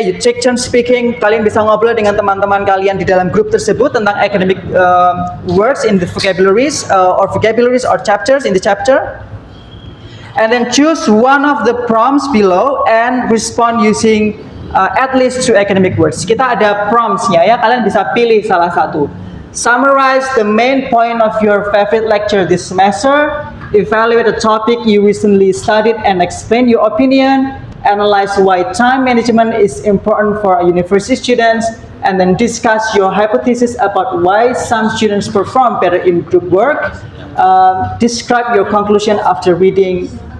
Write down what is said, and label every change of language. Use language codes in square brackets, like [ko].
[en] You take turns speaking. [id] Kalian bisa ngobrol dengan teman-teman kalian di dalam grup tersebut tentang [en] academic words in the vocabularies or chapters in the chapter. And then choose one of the prompts below and respond using at least two academic words. [id] Kita ada prompts-nya ya, kalian bisa pilih salah satu. [en] Summarize the main point of your favorite lecture this semester. Evaluate a topic you recently studied and explain your opinion. Analyze why time management is important for university students. And then discuss your hypothesis about why some students perform better in group work. Describe your conclusion after reading